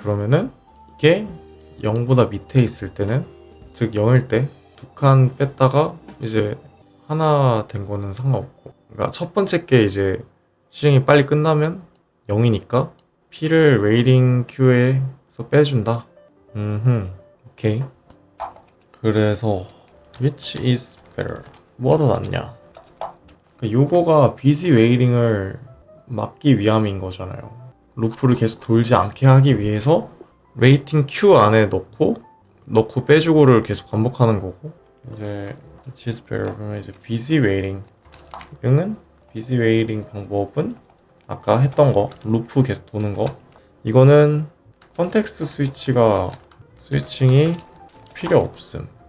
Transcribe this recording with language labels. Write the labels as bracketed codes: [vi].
[ko] 그러면은 이게 0보다 밑에 있을 때는 즉 0일 때 두 칸 뺐다가 이제 하나 된 거는 상관없고 그러니까 첫 번째 게 이제 실행이 빨리 끝나면 0이니까 P를 waiting queue에서 빼준다. 오케이. [en] 그래서 which is better? [ko] 뭐가 더 낫냐? 요거가 busy waiting을 막기 위함인 거잖아요. 루프를 계속 돌지 않게 하기 위해서 waiting queue 안에 넣고 빼주고를 계속 반복하는 거고 이제 [en] which is better [ko] 그러면 이제 busy waiting은 busy waiting 방법은 아까 했던 거 루프 계속 도는 거 이거는 컨텍스트 스위칭이 필요 없음.